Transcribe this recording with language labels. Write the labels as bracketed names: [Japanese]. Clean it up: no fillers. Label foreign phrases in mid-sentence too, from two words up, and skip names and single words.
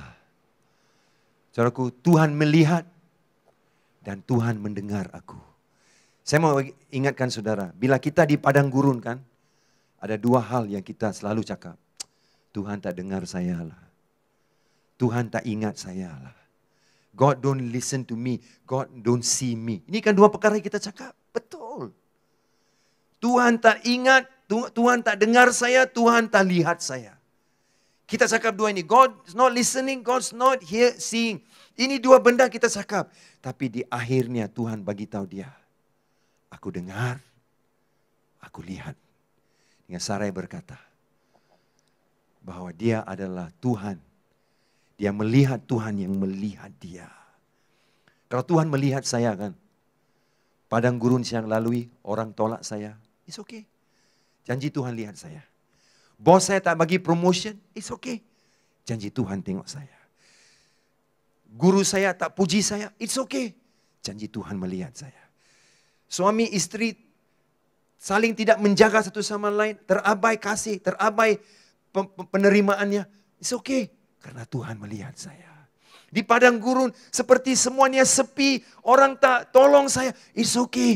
[Malay] Saudaraku, Tuhan melihat dan Tuhan mendengar aku. Saya mau ingatkan saudara, bila kita di padang gurun kan, ada 2 hal yang kita selalu cakap. Tuhan tak dengar saya lah. Tuhan tak ingat saya lah. [English] God don't listen to me. God don't see me. [Malay] Ini kan 2 perkara yang kita cakap. Betul. Tuhan tak ingat, Tuhan tak dengar saya, Tuhan tak lihat saya. Kita cakap dua ini, [English] God's not listening, God's not seeing. [Malay] Ini dua benda kita cakap. Tapi di akhirnya Tuhan bagi tahu dia, aku dengar, aku lihat. Dengan Sarai berkata, bahwa dia adalah Tuhan. Dia melihat Tuhan yang melihat dia. Kalau Tuhan melihat saya kan, padang gurun yang lalui, orang tolak saya, [English] it's okay. [Malay] Janji Tuhan lihat saya. Bos saya tak bagi promotion, [English] it's okay. [Malay] Janji Tuhan tengok saya. Guru saya tak puji saya, [English] it's okay. [Malay] Janji Tuhan melihat saya. Suami istri saling tidak menjaga satu sama lain, terabai kasih, terabai penerimaannya, [English] it's okay. [Malay] Karena Tuhan melihat saya. Di padang gurun seperti semuanya sepi, orang tak tolong saya, [English] it's okay.